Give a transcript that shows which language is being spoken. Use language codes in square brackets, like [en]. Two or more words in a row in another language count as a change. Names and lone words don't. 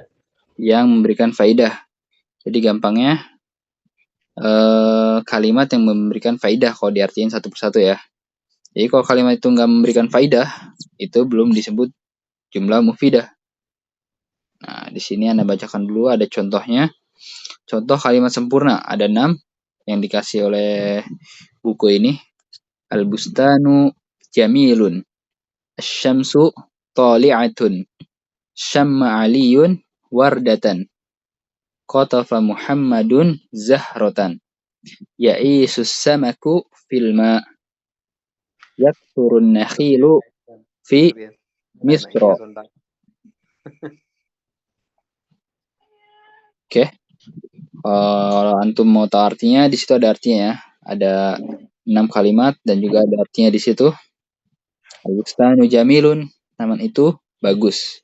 [id] Yang memberikan faidah. Jadi gampangnya kalimat yang memberikan faidah kalau diartikan satu persatu ya. Jadi kalau kalimat itu nggak memberikan faidah, itu belum disebut [ar] جملة مفيدة. [id] Nah, di sini Anda bacakan dulu ada contohnya. Contoh kalimat sempurna ada 6 yang dikasih oleh buku ini. [ar] البستان جميل. الشمس طالعة. شم علي وردة. قطف محمد زهرة. يعيش السمك في الماء. يكثر النخيل في مصر. [id] Oke. Kalau antum mau tahu artinya, di situ ada artinya ya. Ada 6 kalimat dan juga ada artinya di situ. [ar] البستان جميل. [id] Taman itu bagus.